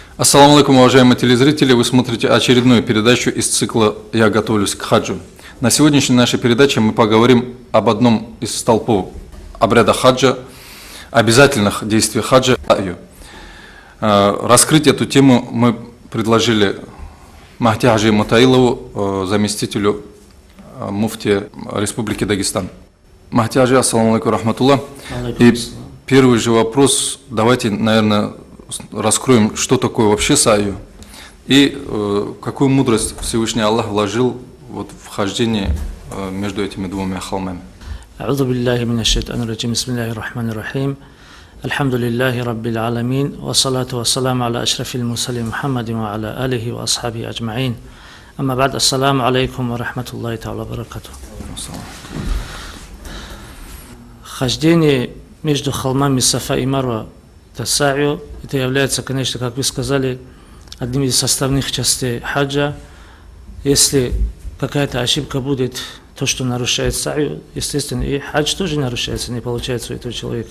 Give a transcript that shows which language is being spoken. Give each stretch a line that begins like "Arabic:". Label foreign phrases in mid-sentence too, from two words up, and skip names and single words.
Arabic: السلام عليكم,
Russian: уважаемые телезрители, вы смотрите очередную передачу из цикла «Я готовлюсь к хаджу». На сегодняшней нашей передаче мы поговорим об одном из столпов обряда хаджа, обязательных действий хаджа. Раскрыть эту тему мы предложили Махди Хаджи Мутаилову, заместителю муфтия Республики Дагестан. Махди Хаджи,
Arabic: السلام عليكم رحمة الله.
Russian: И первый же вопрос, давайте, наверное, раскроем, что такое вообще саю и какую мудрость Всевышний Аллах вложил вот в хождение между этими двумя холмами.
Arabic: أعوذ بالله من الشيطان الرجيم بسم الله الرحمن الرحيم الحمد لله رب العالمين والصلاة والسلام على أشرف المرسلين محمد وعلى آله وأصحابه أجمعين أما بعد السلام عليكم ورحمة الله تعالى وبركاته.
Russian: Хождение между холмами Сафа и Марва, саю, это является, конечно, как вы сказали, одним из составных частей хаджа. Если какая-то ошибка будет, то, что нарушает саю, естественно, и хадж тоже нарушается, не получается у этого человека.